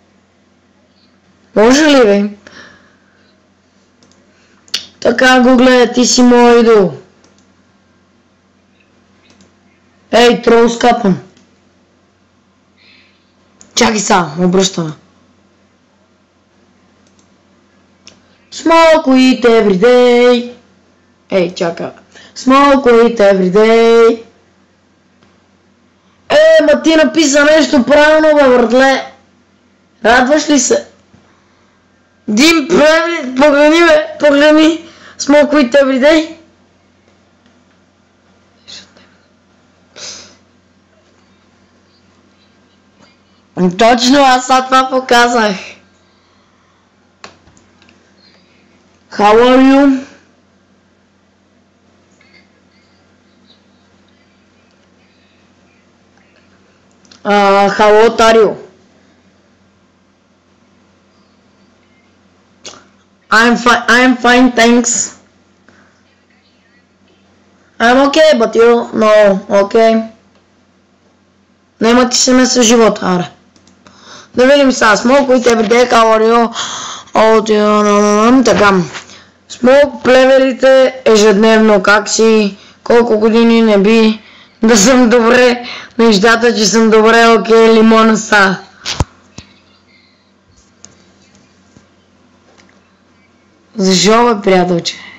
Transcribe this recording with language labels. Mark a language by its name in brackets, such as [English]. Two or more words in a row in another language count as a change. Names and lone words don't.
[Bulgarian] Може ли, бе? Така, Google, ти си моя идол. Ей, трол скапан. Чакай са, обръщаме. [English] Smoke weed every day. [Bulgarian] Ей, чака. [English] Smoke weed every day. [Bulgarian] Ма ти написа нещо правилно, бе, братле. Радваш ли се? Дим, погледни, бе, погледни. [English] Smoke weed every day. [Bulgarian] Точно, аз сега това показах. [English] How are you? How old are you? I'm fine, thanks. I'm okay, but you? No, okay. [Bulgarian] Нема ти се меса живота, аре. Да видим сега, [English] Smoke with everyday, how are you? [Bulgarian] Така. Smoke плеверите ежедневно, как си, колко години не би да съм добре, нещата, че съм добре, окей, лимона са. Защо, бе, приятелче?